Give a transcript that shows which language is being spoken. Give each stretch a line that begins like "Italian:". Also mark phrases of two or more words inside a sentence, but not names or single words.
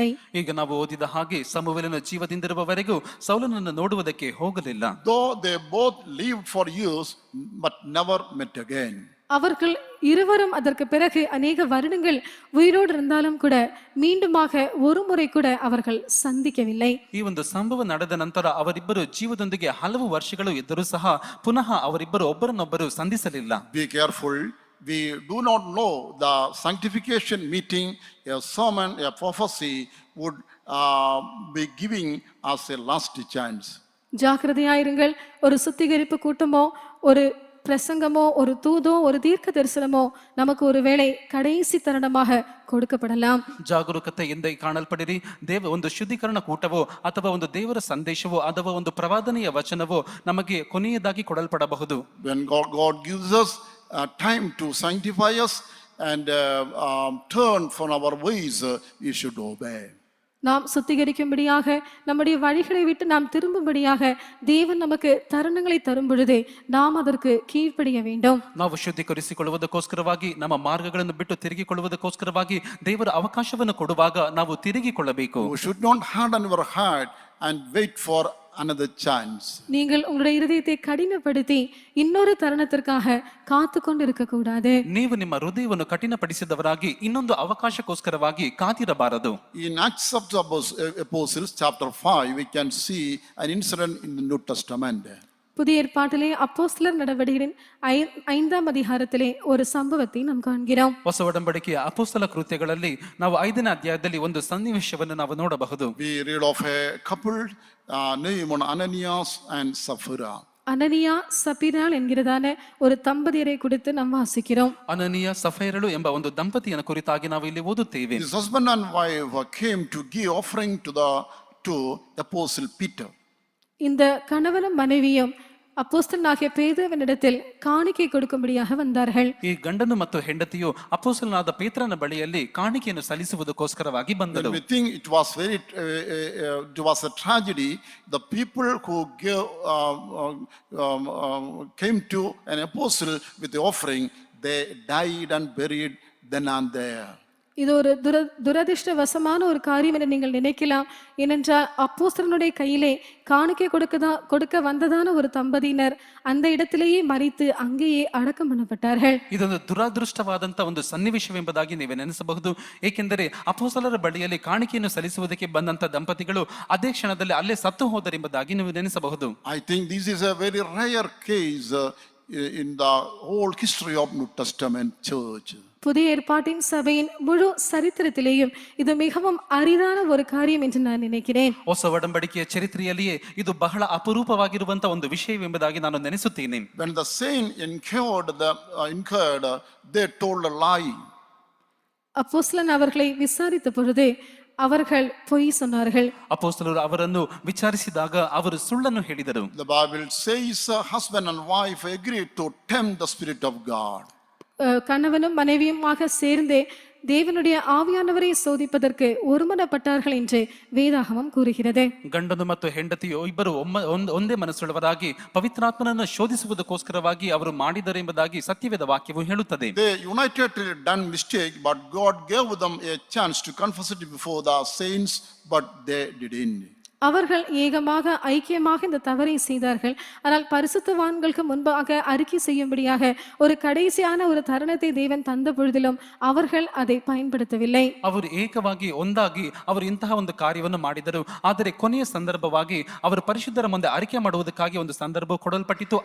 Kannada: ಈಗ ನಾವು ಓದಿದ ಹಾಗೆ ಸಮುವೇಲನ ಜೀವದಿಂದಿರುವವರೆಗೂ ಸೌಲನನ್ನು ನೋಡುವುದಕ್ಕೆ ಹೋಗಲಿಲ್ಲ.
English: Though they both lived for years but never met again.
Tamil: அவர்கள் இருவரும் அதற்கு பிறகு அநேக வருடங்கள் உயிரோடு இருந்தாலும் கூட மீண்டுமாக ஒரு முறை கூட அவர்கள் சந்திக்கவில்லை.
Kannada: ಈ ಒಂದು ಸಂಭವ ನಡೆದ ನಂತರ ಅವರಿಬ್ಬರು ಜೀವದೊಂದಿಗೆ ಹಲವು ವರ್ಷಗಳು ಇದ್ದರೂ ಸಹ ಪುನಃ ಅವರಿಬ್ಬರು ಒಬ್ಬರನ್ನೊಬ್ಬರು ಸಂಧಿಸಲಿಲ್ಲ.
English: Be careful. We do not know the sanctification meeting, a sermon, a prophecy would be giving us a last chance.
Tamil: ஜாக்கிரதையாயிருங்கள். ஒரு சுத்திகரிப்பு கூட்டமோ ஒரு பிரசங்கமோ ஒரு தூதோ ஒரு தீர்க்க தரிசனமோ நமக்கு ஒருவேளை கடைசி தருணமாக கொடுக்கப்படலாம்.
Kannada: ಜಾಗರೂಕತೆಯಿಂದ ಕಾಣಲ್ಪಡಿರಿ. ಒಂದು ಶುದ್ಧೀಕರಣ ಕೂಟವೋ ಅಥವಾ ಒಂದು ದೇವರ ಸಂದೇಶವೋ ಅಥವಾ ಒಂದು ಪ್ರವಾದನೆಯ ವಚನವೋ ನಮಗೆ ಕೊನೆಯದಾಗಿ ಕೊಡಲ್ಪಡಬಹುದು.
English: When God gives us time to sanctify us and turn from our ways, we should obey.
Tamil: நாம் சுத்திகரிக்கும்படியாக நம்முடைய வழிகளை விட்டு நாம் திரும்பும்படியாக தேவன் நமக்கு தருணங்களை தரும் பொழுது நாம் அதற்கு கீழ்ப்படிய வேண்டும்.
Kannada: ನಾವು ಶುದ್ಧೀಕರಿಸಿಕೊಳ್ಳುವುದಕ್ಕೋಸ್ಕರವಾಗಿ ನಮ್ಮ ಮಾರ್ಗಗಳನ್ನು ಬಿಟ್ಟು ತಿರುಗಿಕೊಳ್ಳುವುದಕ್ಕೋಸ್ಕರವಾಗಿ ದೇವರ ಅವಕಾಶವನ್ನು ಕೊಡುವಾಗ ನಾವು ತಿರುಗಿಕೊಳ್ಳಬೇಕು.
English: You should not harden your heart and wait for another chance.
Tamil: நீங்கள் உங்களுடைய இருதயத்தை கடினப்படுத்தி இன்னொரு தருணத்திற்காக காத்து கொண்டு இருக்க கூடாது.
Kannada: ನೀವು ನಿಮ್ಮ ಹೃದಯವನ್ನು ಕಠಿಣಪಡಿಸಿದವರಾಗಿ ಇನ್ನೊಂದು ಅವಕಾಶಕ್ಕೋಸ್ಕರವಾಗಿ ಕಾದಿರಬಾರದು.
English: In Acts of the Apostles chapter 5 we can see an incident in the New Testament.
Tamil: புதிய ஏற்பாட்டிலே அப்போஸ்தலர் நடவடிக்கைகளின் 5ஆம் அதிகாரத்திலே ஒரு சம்பவத்தை நாம் காண்கிறோம்.
Kannada: ಹೊಸ ಒಡಂಬಡಿಕೆಯ ಅಪೊಸ್ತಲ ಕೃತ್ಯಗಳಲ್ಲಿ ನಾವು 5ನೇ ಅಧ್ಯಾಯದಲ್ಲಿ ಒಂದು ಸನ್ನಿವೇಶವನ್ನು ನಾವು ನೋಡಬಹುದು.
English: We read of a couple named Ananias and Sapphira.
Tamil: அனனியா சபிராள் என்கிறதான ஒரு தம்பதியரை குறித்து நாம் வாசிக்கிறோம்.
Kannada: ಅನನೀಯ ಸಫೈರಳು ಎಂಬ ಒಂದು ದಂಪತಿಯನ್ನು ಕುರಿತಾಗಿ ನಾವು ಇಲ್ಲಿ ಓದುತ್ತೇವೆ.
English: This husband and wife came to give offering to Apostle Peter.
Tamil: இந்த கணவனும் மனைவியும் அப்போஸ்தலனாகிய பேதுருவினிடத்தில் காணிக்கை கொடுக்கும்படியாக வந்தார்கள்.
Kannada: ಈ ಗಂಡನು ಮತ್ತು ಹೆಂಡತಿಯು ಅಪೊಸ್ತಲನಾದ ಪೇತ್ರನ ಬಳಿಯಲ್ಲಿ ಕಾಣಿಕೆಯನ್ನು ಸಲ್ಲಿಸುವುದಕ್ಕೋಸ್ಕರವಾಗಿ ಬಂದರು.
English: We think it was a tragedy. The people who came to an apostle with the offering, they died and buried then and there.
Tamil: இது ஒரு துரதிர்ஷ்டவசமான ஒரு காரியம் என்று நீங்கள் நினைக்கலாம். ஏனென்றால் அப்போஸ்தலனுடைய கையிலே காணிக்கை கொடுக்க வந்ததான ஒரு தம்பதியினர் அந்த இடத்திலேயே மரித்து அங்கேயே ಅಡக்கம் பண்ணப்பட்டார்கள்.
Kannada: ಇದೊಂದು ದುರಾದೃಷ್ಟವಾದಂತ ಒಂದು ಸನ್ನಿವೇಶವೆಂಬುದಾಗಿ ನೀವು ನೆನೆಸಬಹುದು. ಏಕೆಂದರೆ ಅಪೊಸ್ತಲರ ಬಳಿಯಲ್ಲಿ ಕಾಣಿಕೆಯನ್ನು ಸಲ್ಲಿಸುವುದಕ್ಕೆ ಬಂದಂತ ದಂಪತಿಗಳು ಅದೇ ಕ್ಷಣದಲ್ಲಿ ಅಲ್ಲೇ ಸತ್ತು ಹೋದರೆಂಬುದಾಗಿ ನೀವು ನೆನೆಸಬಹುದು.
English: I think this is a very rare case in the whole history of New Testament church.
Tamil: புதிய ஏற்பாட்டின் சபையின் முழு சரித்திரத்திலேயும் இது மிகவும் அரிதான ஒரு காரியம் என்று நான் நினைக்கிறேன்.
Kannada: ಹೊಸ ಒಡಂಬಡಿಕೆಯ ಚರಿತ್ರೆಯಲ್ಲಿಯೇ ಇದು ಬಹಳ ಅಪರೂಪವಾಗಿರುವಂತ ಒಂದು ವಿಷಯವೆಂಬುದಾಗಿ ನಾನು ನೆನೆಸುತ್ತೇನೆ.
English: When the saint incurred, they told a lie.
Tamil: அப்போஸ்தலன் அவர்களை விசாரித்த பொழுது அவர்கள் பொய் சொன்னார்கள்.
Kannada: ಅಪೊಸ್ತಲರು ಅವರನ್ನು ವಿಚಾರಿಸಿದಾಗ ಅವರು ಸುಳ್ಳನ್ನು ಹೇಳಿದರು.
English: The Bible says husband and wife agreed to tempt the Spirit of God.
Tamil: கணவனும் மனைவியுமாக சேர்ந்து தேவனுடைய ஆவியானவரை சோதிப்பதற்கு ஒருமனப்பட்டார்கள் என்று வேதாகமம் கூறுகிறது.
Kannada: ಗಂಡನು ಮತ್ತು ಹೆಂಡತಿಯು ಇಬ್ಬರು ಒಂದೇ ಮನಸ್ಸುಳ್ಳವರಾಗಿ ಪವಿತ್ರಾತ್ಮನನ್ನು ಶೋಧಿಸುವುದಕ್ಕೋಸ್ಕರವಾಗಿ ಅವರು ಮಾಡಿದರು ಎಂಬುದಾಗಿ ಸತ್ಯವೇದ ವಾಕ್ಯವು ಹೇಳುತ್ತದೆ.
English: They united done mistake, but God gave them a chance to confess it before the saints, but they didn't.
Tamil: அவர்கள் ஏகமாக ஐக்கியமாக இந்த தவறை செய்தார்கள். ஆனால் பரிசுத்தவான்களுக்கு முன்பாக அறிக்கை செய்யும்படியாக ஒரு கடைசியான ஒரு தருணத்தை தேவன் தந்த பொழுதிலும் அவர்கள் அதை பயன்படுத்தவில்லை.
Kannada: ಅವರು ಏಕವಾಗಿ ಒಂದಾಗಿ ಅವರು ಇಂತಹ ಒಂದು ಕಾರ್ಯವನ್ನು ಮಾಡಿದರು. ಆದರೆ ಕೊನೆಯ ಸಂದರ್ಭವಾಗಿ ಅವರು ಪರಿಶುದ್ಧರ ಮುಂದೆ ಅರಿಕೆ ಮಾಡುವುದಕ್ಕಾಗಿ ಒಂದು ಸಂದರ್ಭ ಕೊಡಲ್ಪಟ್ಟಿತು.